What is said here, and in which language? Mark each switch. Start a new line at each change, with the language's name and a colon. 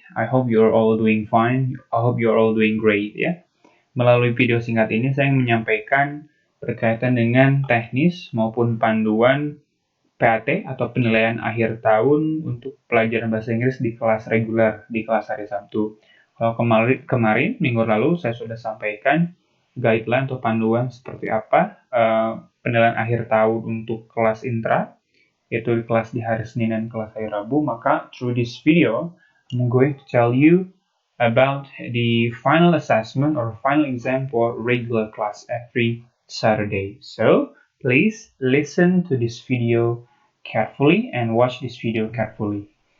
English: I hope you're all doing fine. I hope you're all doing great ya.
Indonesian: Melalui video singkat ini saya ingin menyampaikan berkaitan dengan teknis maupun panduan PAT atau penilaian akhir tahun untuk pelajaran bahasa Inggris di kelas reguler, di kelas hari Sabtu. Kalau kemarin, minggu lalu, saya sudah sampaikan guideline atau panduan seperti apa penilaian akhir tahun untuk kelas intra, yaitu kelas di hari Senin dan kelas hari Rabu.
English: Maka, through this video, I'm going to tell you about the final assessment or final exam for regular class every Saturday. So, please listen to this video carefully and watch this video carefully.